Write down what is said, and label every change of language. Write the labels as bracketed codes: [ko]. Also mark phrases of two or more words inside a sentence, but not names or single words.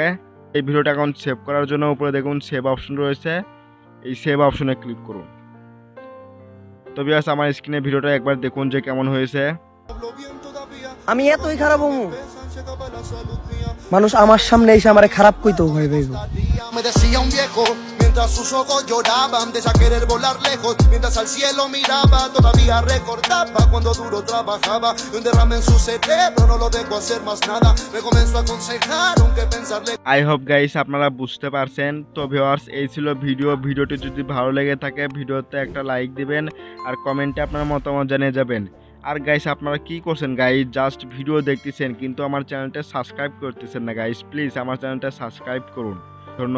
[bn] এই ভিডিওটা এখন সেভ করার জন্য উপরে দেখুন [en] save option [bn] রয়েছে, এই [en] save optionে [bn] ক্লিক করুন। তো ভিউয়ার্স, আমার স্ক্রিনে ভিডিওটা একবার দেখুন যে কেমন হয়েছে। আমি এতই খারাপ হমু, মানুষ আমার সামনে এসে আমারে খারাপ কইতো ভাই ভাই। [es] Me decía un viejo mientras sus ojos lloraban de ya querer volar lejos, mientras al cielo miraba todavía recordaba cuando duro trabajaba y un derrame en su cerebro no lo dejó hacer más nada, me comenzó a aconsejar aunque pensarle। [en] I hope guys [bn] আপনারা বুঝতে পারছেন। তো ভিউয়ার্স, এই ছিল ভিডিওটি যদি ভালো লেগে থাকে ভিডিওতে একটা লাইক দিবেন আর কমেন্টে আপনার মতামত জানিয়ে যাবেন। আর গাইস, আপনারা কি করছেন গাইস, [en] just video [bn] দেখতেছেন কিন্তু আমার চ্যানেলটা সাবস্ক্রাইব করতেছেন না গাইস। প্লিজ আমার চ্যানেলটা সাবস্ক্রাইব করুন।